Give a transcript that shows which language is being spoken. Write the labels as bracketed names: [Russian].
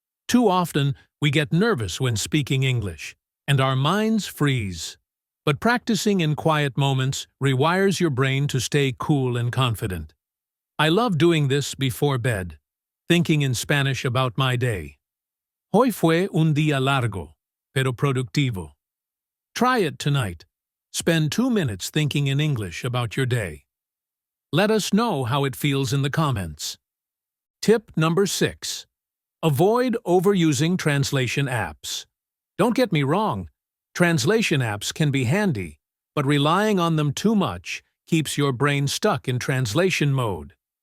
[English] Too often, we get nervous when speaking English, and our minds freeze. But practicing in quiet moments rewires your brain to stay cool and confident. I love doing this before bed, thinking in Spanish about my day. [Spanish] Hoy fue un día largo, pero productivo. [English] Try it tonight. Spend 2 minutes thinking in English about your day. Let us know how it feels in the comments. Tip number 6. Avoid overusing translation apps. Don't get me wrong, translation apps can be handy, but relying on them too much keeps your brain stuck in translation mode.